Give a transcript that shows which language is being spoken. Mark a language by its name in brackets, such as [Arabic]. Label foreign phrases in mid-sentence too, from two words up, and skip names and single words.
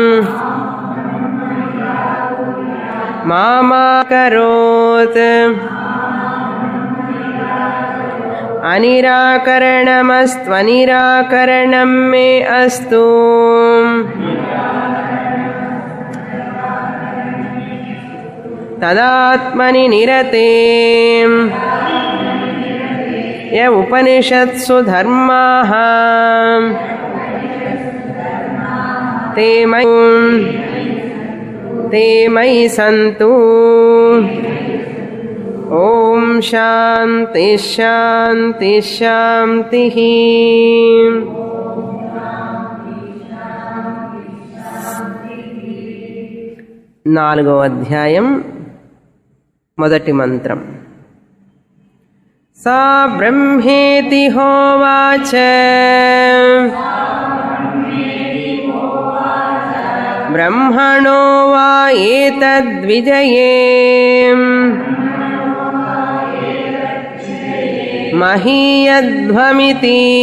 [Sanskrit] మామా కరోత్ అనిరాకరణమస్త్వనిరాకరణం మే అస్తు తదాత్మని నిరతే య ఉపనిషత్సు ధర్మాః ते मयि सन्तु। ओम शांति शांति शांति। [Telugu] నాలుగవ అధ్యాయం మొదటి మంత్రం. [Sanskrit] సా బ్రహ్మేతి హోవాచ బ్రహ్మణో వా ఏతద్విజయే మహీయధ్వమితి